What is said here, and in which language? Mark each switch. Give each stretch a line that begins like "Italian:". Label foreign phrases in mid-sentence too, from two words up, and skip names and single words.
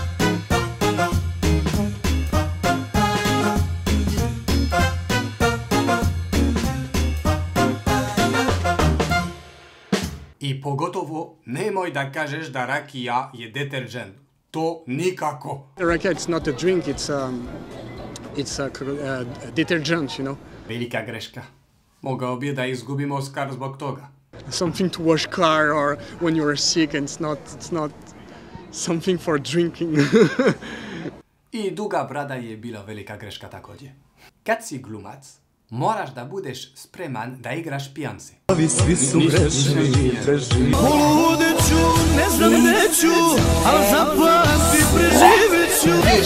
Serbian: I pogotovo nemoj da kažeš da rakija je deterđent. To nikako.
English: Rakija it's not a drink, it's a detergent, you know.
Serbian: Velika greška. Mogao bi da izgubimo Oskar zbog toga.
English: Something to wash car or when you're sick and it's not something for drinking.
Serbian: I duga brada je bila velika greška također. Kad si glumac, moraš da budeš spreman da igraš pijance. Svi su grešni, poludeću, ne znam neću, al zapamti preživeću.